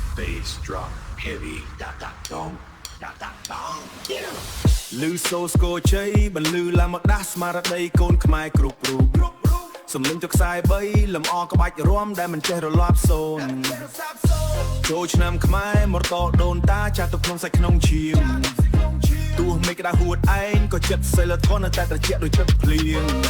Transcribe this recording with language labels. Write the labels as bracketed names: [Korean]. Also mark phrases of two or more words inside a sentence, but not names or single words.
[English] Bass drop heavy. Da, da, dong. Da, da, dong. Yeah. [Khmer] ឮសូរស្គរជ័យ បន្លឺឡើងមកដាស់ស្មារតីកូនខ្មែរគ្រប់រូប សំឡេងទឹកខ្សែបី លំអក្បាច់រាំដែលមិនចេះរលាប់សូន្យ ចូលឆ្នាំខ្មែរ មកតដូនតា ចាស់ទុកក្នុងសាច់ក្នុងឈាម ទោះមេឃក្តៅហួតឯង ក៏ចិត្តសីលធម៌នៅតែត្រជាក់ដូចទឹកភ្លៀង